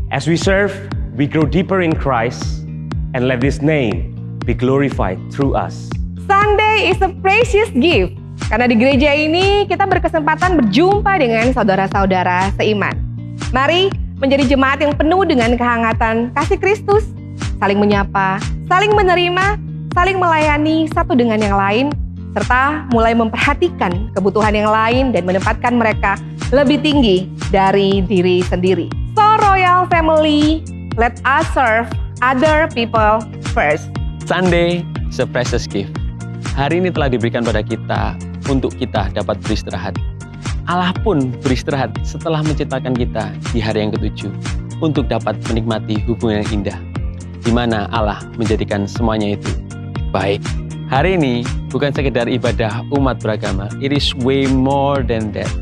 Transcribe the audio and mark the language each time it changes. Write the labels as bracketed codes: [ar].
[en] As we serve, we grow deeper in Christ, and let His name be glorified through us. Sunday is a precious gift. [id] Karena di gereja ini kita berkesempatan berjumpa dengan saudara-saudara seiman. Mari menjadi jemaat yang penuh dengan kehangatan kasih Kristus, saling menyapa, saling menerima, saling melayani satu dengan yang lain, serta mulai memperhatikan kebutuhan yang lain dan menempatkan mereka lebih tinggi dari diri sendiri. [en] So Royal Family, let us serve other people first. Sunday is a precious gift. [id] Hari ini telah diberikan pada kita untuk kita dapat beristirahat. Allah pun beristirahat setelah menciptakan kita di hari yang ke-7 untuk dapat menikmati hubungan yang indah, di mana Allah menjadikan semuanya itu baik. Hari ini bukan sekedar ibadah umat beragama, [en] it is way more than that.